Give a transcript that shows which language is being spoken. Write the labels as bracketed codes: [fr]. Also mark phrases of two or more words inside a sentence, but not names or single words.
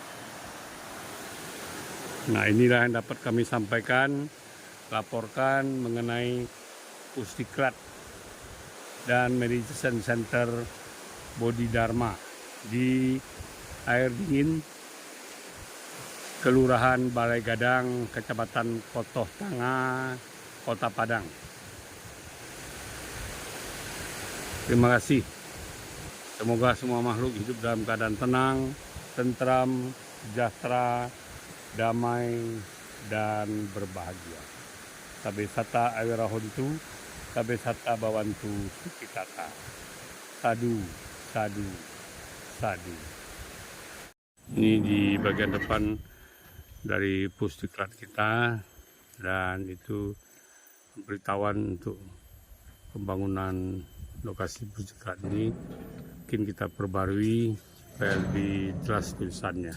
[id] Nah, inilah yang dapat kami sampaikan, laporkan mengenai Pusdiklat dan Meditation Center Bodhidharma di Air Dingin, Kelurahan Balai Gadang, Kecamatan Kotoh Tanga, Kota Padang. Terima kasih. Semoga semua makhluk hidup dalam keadaan tenang, tentram, sejahtera, damai, dan berbahagia. [pi] Sabe sata awirahontu, sabe sata bawantu sukitata. Sadu, sadu, sadu. [id] Ini di bagian depan dari Pusdiklat kita, dan itu pemberitahuan untuk pembangunan lokasi Pusdiklat ini. Mungkin kita perbarui supaya lebih jelas tulisannya.